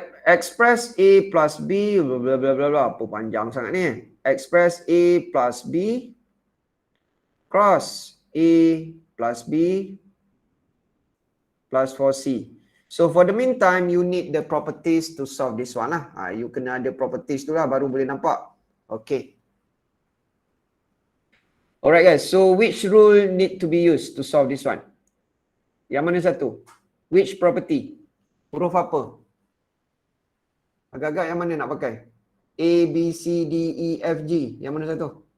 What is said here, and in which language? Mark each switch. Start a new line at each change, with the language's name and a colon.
English: Express A plus B, blah blah blah blah,
Malay: apa panjang sangat ni.
English: Express A plus B cross A plus B plus 4C. So for the meantime, you need the properties to solve this one lah.
Malay: You kena ada properties tu lah baru boleh nampak.
English: Okay. Alright guys, so which rule need to be used to solve this one?
Malay: Yang mana satu?
English: Which property?
Malay: Huruf apa? Agak-agak yang mana nak pakai? A, B, C, D, E, F, G. Yang mana satu?